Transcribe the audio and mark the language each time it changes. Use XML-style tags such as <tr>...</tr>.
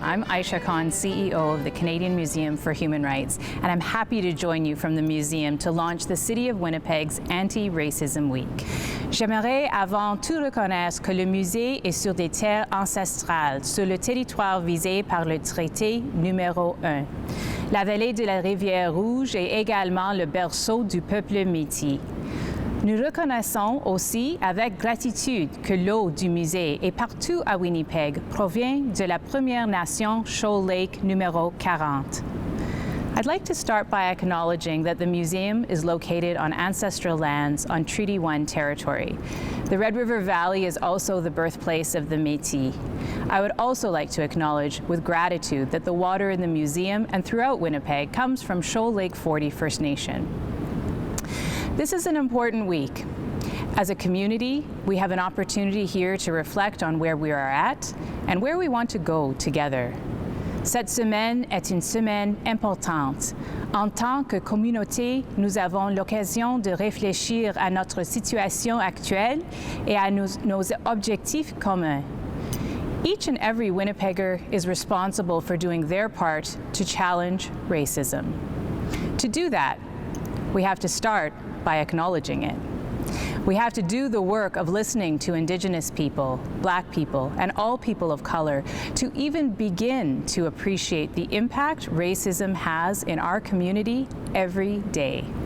<en>I'm Isha Khan, CEO of the Canadian Museum for Human Rights, and I'm happy to join you from the museum to launch the City of Winnipeg's Anti-Racism Week.</en> <fr>J'aimerais avant tout reconnaître que le musée est sur des terres ancestrales, sur le territoire visé par le traité numéro 1. La vallée de la rivière Rouge est également le berceau du peuple métis. Nous reconnaissons aussi avec gratitude que l'eau du musée et partout à Winnipeg provient de la Première Nation Shoal Lake numéro 40.</fr> <en>I'd like to start by acknowledging that the museum is located on ancestral lands on Treaty 1 territory. The Red River Valley is also the birthplace of the Métis. I would also like to acknowledge with gratitude that the water in the museum and throughout Winnipeg comes from Shoal Lake 40 First Nation. This is an important week. As a community, we have an opportunity here to reflect on where we are at and where we want to go together.</en> <fr>Cette semaine est une semaine importante. En tant que communauté, nous avons l'occasion de réfléchir à notre situation actuelle et à nos objectifs communs.</fr> <en>Each and every Winnipegger is responsible for doing their part to challenge racism. To do that, we have to start by acknowledging it. We have to do the work of listening to Indigenous people, Black people, and all people of color to even begin to appreciate the impact racism has in our community every day.</en>